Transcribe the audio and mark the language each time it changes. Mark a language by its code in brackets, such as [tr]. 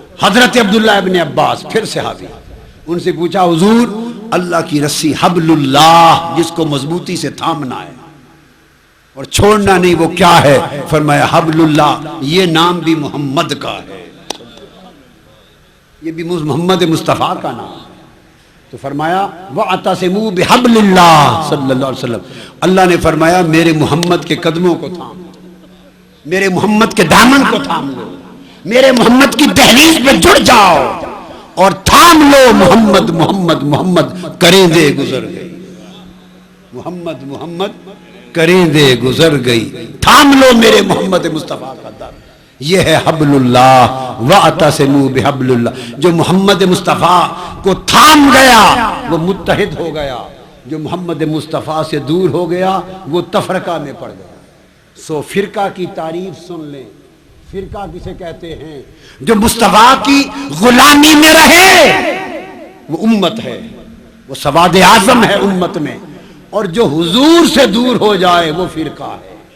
[ur] حضرت عبداللہ ابن عباس پھر صحابی, ان سے پوچھا حضور اللہ کی رسی حبل اللہ جس کو مضبوطی سے تھامنا ہے اور چھوڑنا نہیں وہ کیا ہے؟ فرمایا حبل اللہ, یہ نام بھی محمد کا ہے, یہ بھی محمد مصطفیٰ کا نام. تو فرمایا [ar] وَاعْتَصِمُوا بِحَبْلِ اللَّهِ صلی اللہ علیہ وسلم. [ur] اللہ نے فرمایا میرے محمد کے قدموں کو تھام لو, میرے محمد کے دامن کو تھام لو, میرے محمد کی دہلیز پہ جڑ جاؤ اور تھام لو. [pa] محمد محمد محمد کریں دے گزر گئی, محمد محمد کریں دے گزر گئی. [ur] تھام لو میرے محمد مصطفیٰ کا در. یہ ہے حبل اللہ [ar] وَاعْتَصِمُوا بِحَبْلِ اللہ. [ur] جو محمد مصطفیٰ کو تھام گیا وہ متحد ہو گیا, جو محمد مصطفیٰ سے دور ہو گیا وہ تفرقہ میں پڑ گیا. سو فرقہ کی تعریف سن لیں. فرقہ کسے کہتے ہیں؟ جو مصطفیٰ کی غلامی میں رہے وہ امت ہے, وہ سواد اعظم ہے امت میں, اور جو حضور سے دور ہو جائے وہ فرقہ ہے.